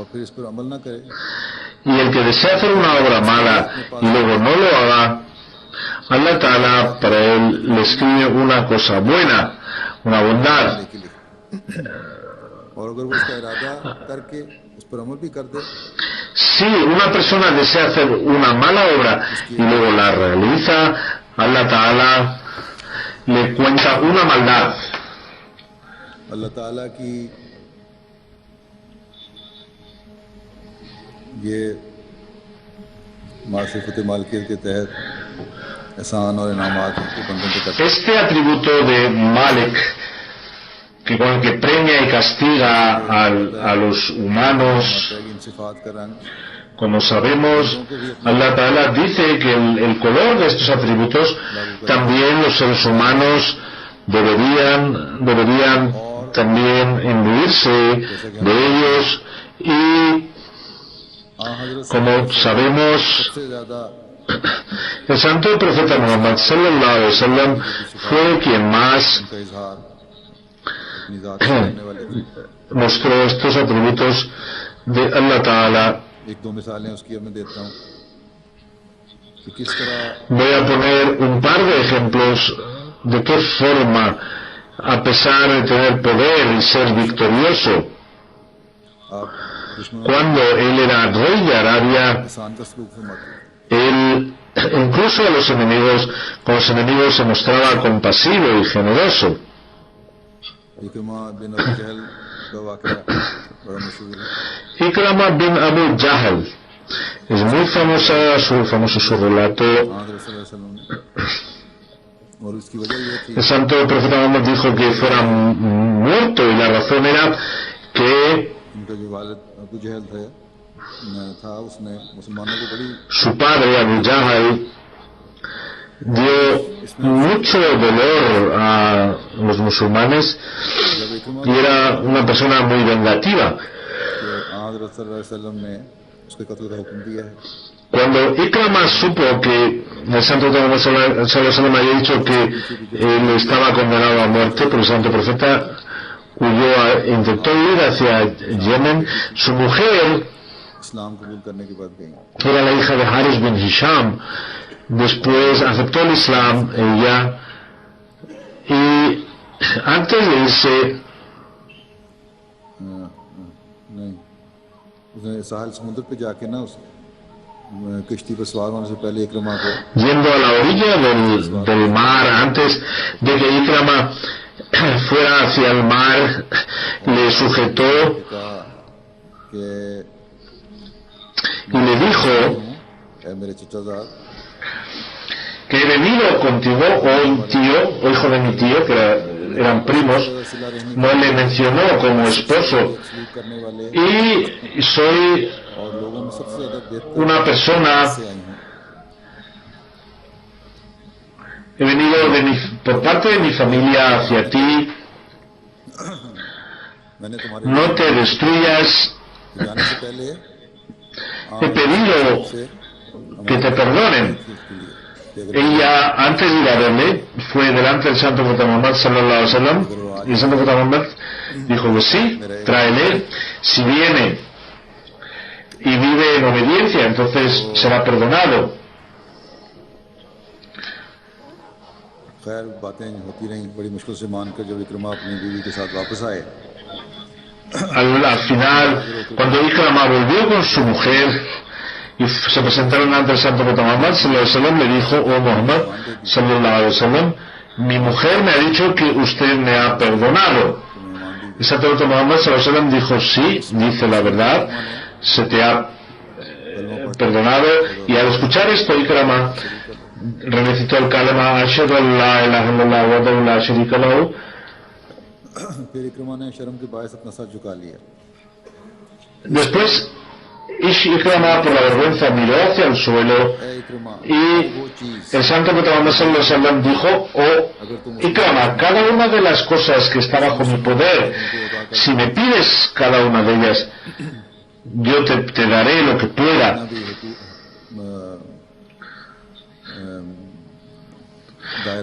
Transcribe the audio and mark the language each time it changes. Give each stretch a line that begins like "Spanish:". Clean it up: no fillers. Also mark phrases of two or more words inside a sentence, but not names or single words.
Spanish: Y el que desea hacer una obra mala y luego no lo haga, Allah Ta'ala para él le escribe una cosa buena, una bondad. Si una persona desea hacer una mala obra y luego la realiza, Allah Ta'ala le cuenta una maldad.
Urdu: Allah Ta'ala کی یہ ماسفت مالکیت کے تحت احسان اور انعامات کے بندوں کو کرتا ہے.
Spanish: Este atributo de Malik, que con el que premia y castiga a los humanos, como sabemos, Allah Ta'ala dice que el color de estos atributos también los seres humanos deberían también imbuirse de ellos. Y como sabemos, el santo profeta Muhammad
Arabic: صلى الله عليه وسلم
Spanish: fue quien más mostró estos atributos de Allah Ta'ala. Voy a poner un par de ejemplos de qué forma, a pesar de tener poder y ser victorioso, cuando él era rey de Arabia, él incluso con los enemigos se mostraba compasivo y generoso.
Urdu: عکرمہ بن ابو جہل کا واقعہ بڑا مشہور ہے.
Spanish: Ikrama bin Abu Jahl, es muy famoso su relato.
Urdu: हज़रत
Arabic: صلى الله عليه وسلم
Urdu: نے، اور اس کی وجہ یہ تھی
Spanish: El santo profeta Muhammad dijo que fuera muerto, y la razón era que
Urdu: ان کا جو والد ابو جہل تھا اس نے مسلمانوں کو بڑی
Spanish: su padre, Abu Jahl, dio mucho dolor a los musulmanes
Urdu: جب عکرمہ
Spanish: y era una persona muy vengativa.
Urdu: کہ حضرت
Arabic: صلى الله عليه وسلم
Urdu: نے اس کے قتل کا حکم دیا ہے,
Spanish: Cuando Ikrama supo que el santo Muhammad
Arabic: صلى الله عليه وسلم
Spanish: había dicho que él estaba condenado a muerte por el santo profeta, intentó ir hacia Yemen. Su mujer
Urdu: اسلام قبول کرنے کے بعد گئی.
Spanish: era la hija de Haris bin Hisham. Después aceptó el Islam ella, y antes de irse
Urdu: نہیں، اس نے ساحل سمندر پہ جا کے نہ اس کشتی پر سوار ہونے سے پہلے عکرمہ کو
Spanish: yendo a la orilla del mar, antes de que Ikrama fuera hacia el mar, le sujetó
Urdu: کہا کہ
Spanish: y le dijo
Urdu: اے میرے چچازاد,
Spanish: que he venido contigo, o hijo de mi tío, que eran primos. No le mencionó como esposo,
Urdu: سلوک کرنے والے
Spanish: y soy
Urdu: اور لوگوں میں سب سے زیادہ بہتر
Spanish: una persona,
Urdu: سے آئی ہوں.
Spanish: he venido por parte de mi familia hacia ti.
Urdu: میں نے تمہارے
Spanish: No te destruyas,
Urdu: جانے سے پہلے
Spanish: he pedido
Urdu: से
Spanish: que te perdonen. Ella, antes de ir a verle, fue delante del santo profeta Muhammad
Arabic: صلى الله عليه وسلم,
Spanish: y el santo profeta Muhammad dijo que sí, tráele. Si viene y vive en obediencia, entonces será perdonado.
Urdu: خیر باتیں ہوتی رہیں، بڑی مشکل سے مان کر جب عکرمہ اپنی بیوی کے ساتھ واپس آئے
Spanish: Al final, cuando Ikrama volvió con su mujer y se presentaron ante el santo profeta Muhammad
Arabic: صلى الله عليه وسلم,
Spanish: le dijo: oh Muhammad
Arabic: صلى الله عليه وسلم,
Spanish: mi mujer me ha dicho que usted me ha perdonado. El santo profeta Muhammad
Arabic: صلى الله عليه وسلم
Spanish: dijo: sí, dice la verdad, se te ha perdonado. Y al escuchar esto, Ikrama recitó el kalima
Arabic: أشهد أن لا إله إلا الله وحده لا شريك له.
Urdu: پھر عکرمہ نے شرم کے باعث اپنا سر جھکا لیا.
Spanish: Después Ikrama, por la vergüenza, miró hacia el suelo,
Urdu: اے عکرمہ,
Spanish: y
Urdu: وہ چیز
Spanish: el santo profeta Muhammad
Arabic: صلى الله عليه وسلم
Spanish: dijo: oh Ikrama, cada una de las cosas que está bajo mi poder, si me pides cada una de ellas, yo te daré lo que pueda.
Urdu: दायरा